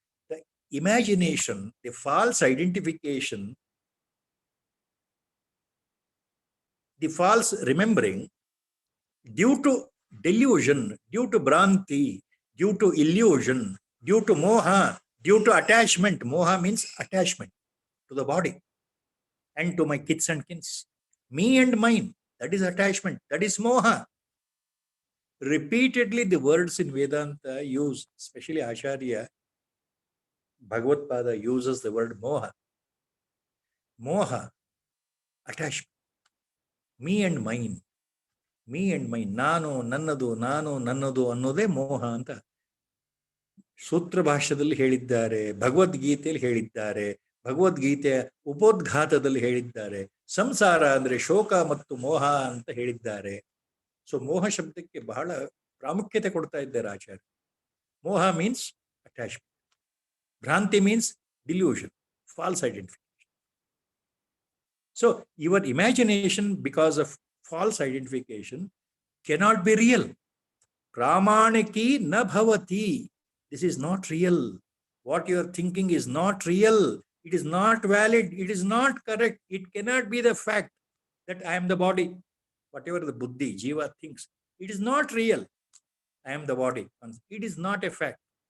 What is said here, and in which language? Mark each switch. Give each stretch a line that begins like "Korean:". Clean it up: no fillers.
English: The imagination, the false identification, the false remembering due to delusion, due to bhranti, due to illusion, due to moha, due to attachment. Moha means attachment to the body and to my kids and kins. Me and mine, that is attachment, that is moha. Repeatedly the words in Vedanta use, especially Acharya Bhagavad Pada uses the word moha. Moha, attachment. Me and mine, me and mine.
Kannada: ನಾನು ನನ್ನದು, ನಾನು ನನ್ನದು ಅನ್ನೋದೇ ಮೋಹ ಅಂತ ಸೂತ್ರ ಭಾಷ್ಯದಲ್ಲಿ ಹೇಳಿದ್ದಾರೆ, ಭಗವದ್ಗೀತೆಯಲ್ಲಿ ಹೇಳಿದ್ದಾರೆ, ಭಗವದ್ಗೀತೆಯ ಉಪೋದ್ಘಾತದಲ್ಲಿ ಹೇಳಿದ್ದಾರೆ. ಸಂಸಾರ ಅಂದ್ರೆ ಶೋಕ ಮತ್ತು ಮೋಹ ಅಂತ ಹೇಳಿದ್ದಾರೆ. ಸೊ ಮೋಹ ಶಬ್ದಕ್ಕೆ ಬಹಳ ಪ್ರಾಮುಖ್ಯತೆ ಕೊಡ್ತಾ ಇದ್ದಾರೆ ಆಚಾರ್ಯ.
English: Moha means attachment, bhranti means delusion, false identification. So your imagination because of false identification cannot be real.
Sanskrit: ಪ್ರಾಮಾಣಿಕಿ ನ ಭವತಿ.
English: This is not real. What you are thinking is not real. It is not valid. It is not correct. It cannot be the fact that I am the body. Whatever the buddhi, jiva thinks, it is not real. I am the body. It is not a fact.